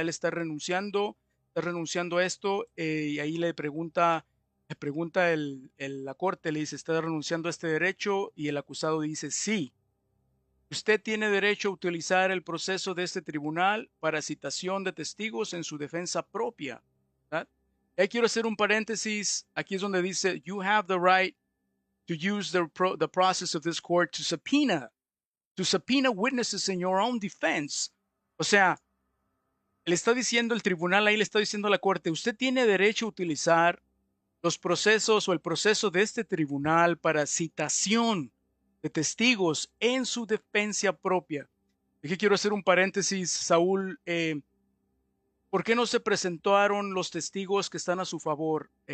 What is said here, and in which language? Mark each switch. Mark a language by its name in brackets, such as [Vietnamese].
[Spanish] Él está renunciando a esto y ahí le pregunta la corte, le dice, ¿está renunciando a este derecho? Y el acusado dice, sí. Usted tiene derecho a utilizar el proceso de este tribunal para citación de testigos en su defensa propia. ¿Verdad? Y ahí quiero hacer un paréntesis. Aquí es donde dice, [English] you have the right to use the process of this court to subpoena witnesses in your own defense. [Spanish] O sea, le está diciendo el tribunal, ahí le está diciendo a la corte, usted tiene derecho a utilizar los procesos o el proceso de este tribunal para citación de testigos en su defensa propia. Aquí quiero hacer un paréntesis, Saúl. ¿Por qué no se presentaron los testigos que están a su favor?